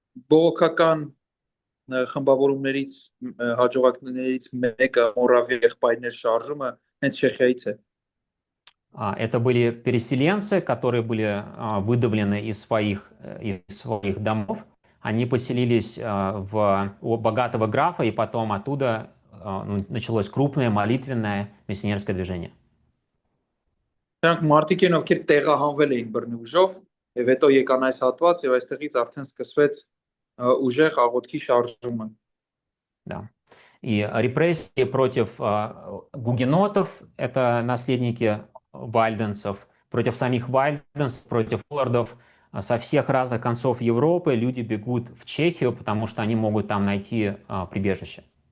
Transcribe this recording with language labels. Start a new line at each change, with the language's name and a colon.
Armenian: Բողոքական խմբավորումներից հաջողակներից մեկը Մորավիա եղբայրներ շարժումը հենց Չեխիայից է։
Russian: Это были переселенцы, которые были выдавлены из своих домов. Они поселились у богатого графа, и потом оттуда началось крупное молитвенное миссионерское движение.
Armenian: Նրանք մարդիկ են, ովքեր տեղահանվել էին բռնուժով, եւ հետո եկան այս հատված եւ այստեղից արդեն սկսվեց ուժեղ աղոթքի шарժումը։
Russian: Да. И репрессии против гугенотов, это наследники вальденцев, против самих вальденцев, против лордов, со всех разных концов Европы люди бегут в Чехию, потому что они могут там найти прибежище.